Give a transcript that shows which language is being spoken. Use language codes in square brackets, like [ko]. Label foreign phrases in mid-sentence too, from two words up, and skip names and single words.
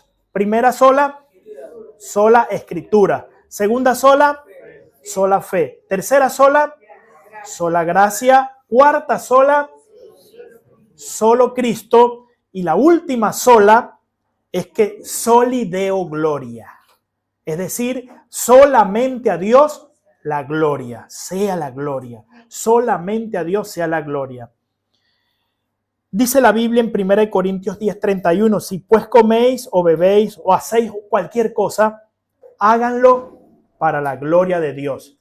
[es] Primera sola, sola escritura. Segunda sola, sola fe. Tercera sola, sola gracia. Cuarta sola, solo Cristo. Y la última sola es que [la] soli Deo gloria. [es] Es decir, solamente a Dios la gloria, sea la gloria. Solamente a Dios sea la gloria. Dice la Biblia en 1 Corintios 10:31, si pues coméis o bebéis o hacéis cualquier cosa, háganlo para la gloria de Dios.